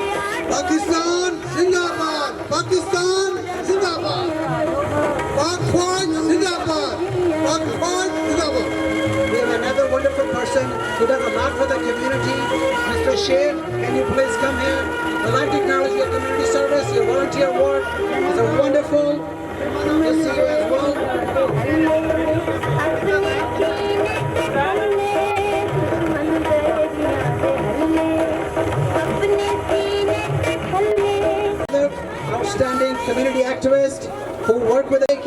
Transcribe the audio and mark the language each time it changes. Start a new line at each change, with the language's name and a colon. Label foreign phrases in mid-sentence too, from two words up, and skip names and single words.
Urdu: پاکستان زندہ باد، پاکستان زندہ باد، پاک فوج زندہ باد، پاک فوج زندہ باد.
English: We have another wonderful person who does a lot for the community. Mr. Sheikh, can you please come here? I'd like to acknowledge your community service, your volunteer work. It's a wonderful to see you as well. Outstanding community activist who work with it.